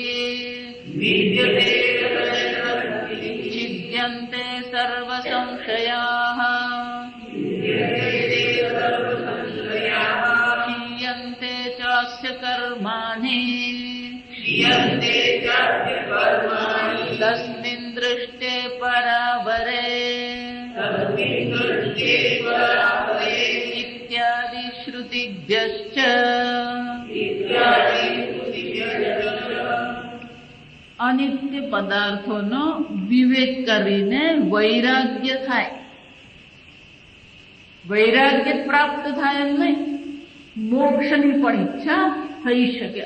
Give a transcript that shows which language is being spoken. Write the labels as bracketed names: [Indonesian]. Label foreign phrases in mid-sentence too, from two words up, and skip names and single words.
[Sanskrit] छिद्यन्ते सर्वसंशयाः क्षीयन्ते चास्य कर्माणि तस्मिन् दृष्टे परावरे इत्यादि श्रुतिभ्यश्च [Gujarati] અનિત્ય પદાર્થોનો વિવેક કરીને વૈરાગ્ય થાય. વૈરાગ્ય પ્રાપ્ત થાય એમ નહીં, મોક્ષની પણ ઈચ્છા થઈ શકે.